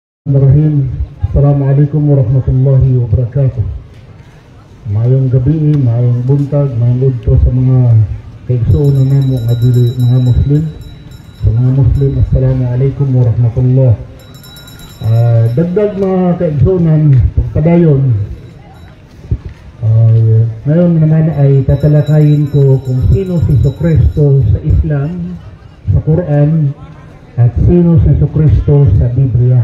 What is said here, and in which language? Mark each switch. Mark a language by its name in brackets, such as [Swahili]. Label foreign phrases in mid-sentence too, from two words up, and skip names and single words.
[Arabic] بسم الله الرحمن الرحيم. السلام عليكم ورحمة الله وبركاته. [Cebuano] Mayong gabi, mayong buntag, mayong udto sa mga kaigsuonan namo nga dili mga Muslim. Sa mga Muslim, [Arabic] السلام عليكم ورحمة الله. [Cebuano] Dagdag mga kaigsuonan, pagkadayon. [Filipino] Ngayon naman ay tatalakayin ko kung sino si Jesucristo sa Islam, sa Quran, at sino si Jesucristo sa Biblia.